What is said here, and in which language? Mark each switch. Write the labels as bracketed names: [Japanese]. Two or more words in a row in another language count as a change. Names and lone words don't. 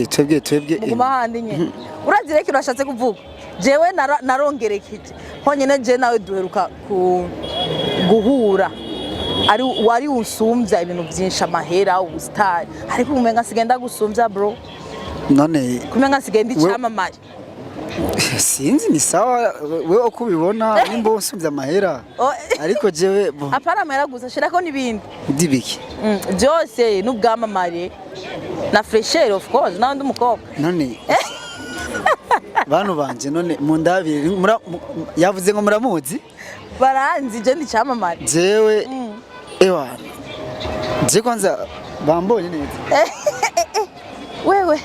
[Rundi] muguma handi nye urazire kiro ashatse kuvuga jewe narongerekeje honyene je nawe duheruka guhura ari wari usumbya ibintu byinshi amahera ubustar ariko umenga sigenda gusumbya bro none kumenga sigenda icamamaye sinzi ni sawa wewe uko ubibona nimba usumbya amahera ariko jewe apara amahera gusa shirako nibindi ndibiki byose n'ubwamamare na fresher [English] of course [Rundi] nawe ndumukobwa none bantu banje none mundabire yavuze ngo muramuzi baranzi je ndicamamare jewe ewa je kwanza bambonye neza wewe